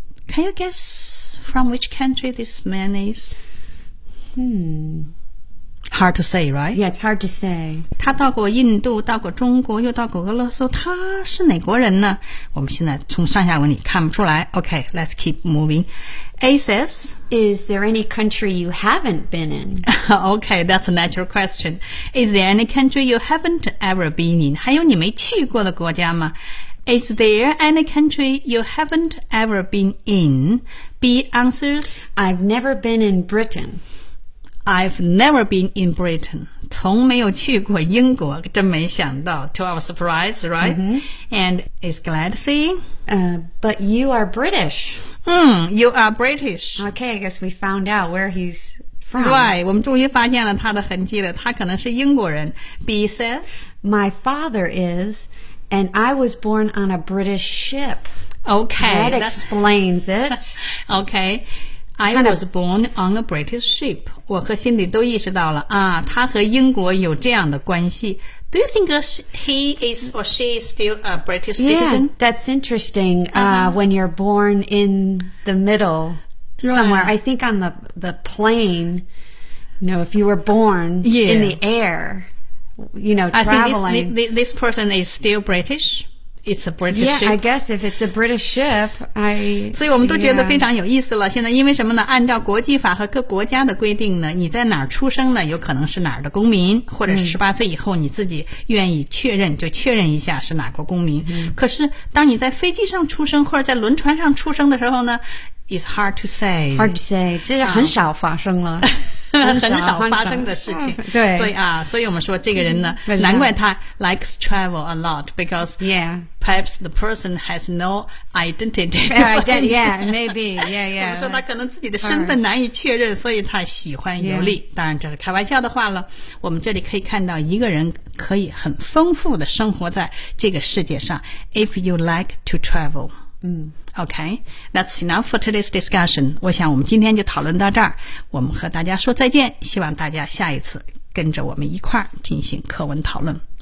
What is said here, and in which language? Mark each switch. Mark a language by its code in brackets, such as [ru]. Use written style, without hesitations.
[en] Can you guess from which country this man is? Hard to say, right? Yeah, it's hard to say. [zh] 他到过印度，到过中国，又到过俄罗斯。他是哪国人呢？我们现在从上下文里看不出来。 [en] Okay, let's keep moving. A says, Is there any country you haven't been in? Okay, that's a natural question. Is there any country you haven't ever been in? [zh] 还有你没去过的国家吗？ [en] Is there any country you haven't ever been in? B answers, I've never been in Britain. I've never been in Britain. [zh] 从没有去过英国，真没想到。 [en] To our surprise, right?、 Mm-hmm. And is glad to see?、 But you are British. You are British. Okay, I guess we found out where he's from. [zh] Right, 我们终于发现了他的痕迹了，他可能是英国人。 [en] B says, My father is, and I was born on a British ship. Okay. That explains it. Okay. I was born on a British ship. [zh] 我和心里都意识到了啊，他和英国有这样的关系。 [en] Do you think he is or she is still a British citizen? Yeah, that's interesting. When you're born in the middle somewhere, I think on the plane, you know, if you were born in the air, you know, traveling. I think this person is still British. It's a British ship. Yeah, I guess if it's a British ship, I... [zh] 所以我们都觉得非常有意思了。现在因为什么呢？按照国际法和各国家的规定呢，你在哪儿出生呢？有可能是哪儿的公民，或者是18岁以后你自己愿意确认，就确认一下是哪国公民。可是当你在飞机上出生或者在轮船上出生的时候呢 , [en] it's hard to say. Hard to say. [zh] 这是很少发生了。很少发生的事情，对，所以我们说这个人呢，难怪他 [en] likes travel a lot because perhaps the person has no identity. Yeah, maybe. [zh] 我们说他可能自己的身份难以确认，所以他喜欢游历。当然这是开玩笑的话了。我们这里可以看到一个人可以很丰富的生活在这个世界上。 [en] If you like to travel, Okay, that's enough for today's discussion. [zh] 我想我们今天就讨论到这儿。我们和大家说再见，希望大家下一次跟着我们一块儿进行课文讨论。